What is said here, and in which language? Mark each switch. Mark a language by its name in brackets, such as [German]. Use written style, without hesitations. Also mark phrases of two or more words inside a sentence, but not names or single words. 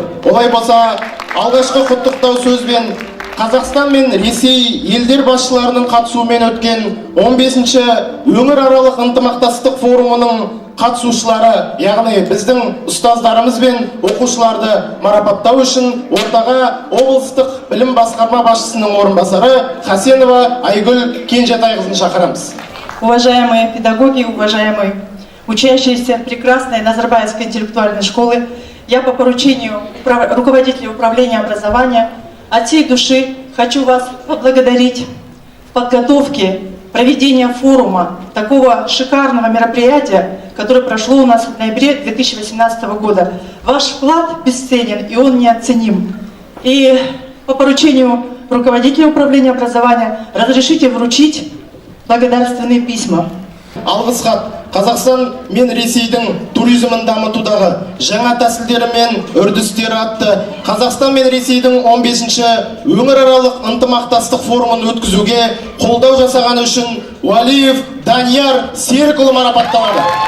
[Kazakh] Олай болса, алғашқы құттықтау сөзбен Қазақстан мен Ресей елдер басшыларының қатысуымен өткен 15-ші өңіраралық ынтымақтастық форумының қатысушылары, яғни біздің ұстаздарымыз бен оқушыларды марапаттау үшін ортаға облыстық білім басқарма басшысының орынбасары Хасенова Айгүл Кенжетайқызын шақырамыз. [Russian] Уважаемые педагоги, уважаемые учащиеся прекрасной Назарбаевской интеллектуальной школы, я по поручению руководителя управления образования от всей души хочу вас поблагодарить в подготовке проведения форума, такого шикарного мероприятия, которое прошло у нас в ноябре 2018 года. Ваш вклад бесценен, и он неоценим. И по поручению руководителя управления образования разрешите вручить благодарственные письма. [Kazakh] Алғыс хат Қазақстан мен Ресейдің туризмін дамытудағы жаңа тәсілдері мен үрдістері атты Қазақстан мен Ресейдің 15-ші өңіраралық ынтымақтастық форумын өткізуге қолдау жасағаны үшін Уалиев Данияр Серікұлы марапатталады.